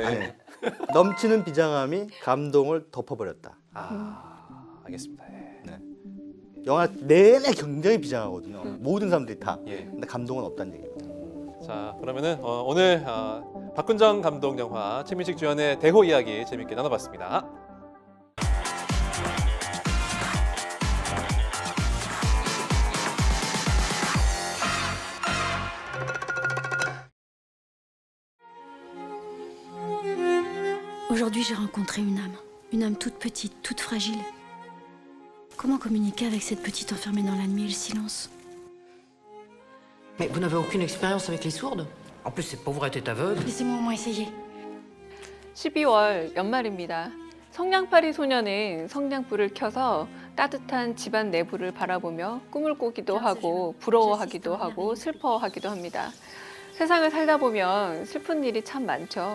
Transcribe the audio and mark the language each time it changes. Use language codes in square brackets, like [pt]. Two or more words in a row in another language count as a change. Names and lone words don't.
[ko] 아니, 넘치는 비장함이 감동을 덮어버렸다. 알겠습니다. 예. 영화 내내 굉장히 비장하거든요. 모든 사람들이 다. 예. 근데 감동은 없다는 얘기입니다. 자, 그러면은 오늘 박훈정 감독 영화 최민식 주연의 대호 이야기 재밌게 나눠봤습니다. [fr] Aujourd'hui, j'ai rencontré une âme toute petite, toute fragile. Comment communiquer avec cette petite enfermée dans la nuit et le silence? Mais vous n'avez aucune expérience avec les sourdes? En plus, cette pauvre était aveugle. Laissez-moi au moins essayer. [ko] 12월 연말입니다. 성냥팔이 소녀는 성냥불을 켜서 따뜻한 집안 내부를 바라보며 꿈을 꾸기도 하고 부러워하기도 하고 슬퍼하기도 합니다. 세상을 살다 보면 슬픈 일이 참 많죠.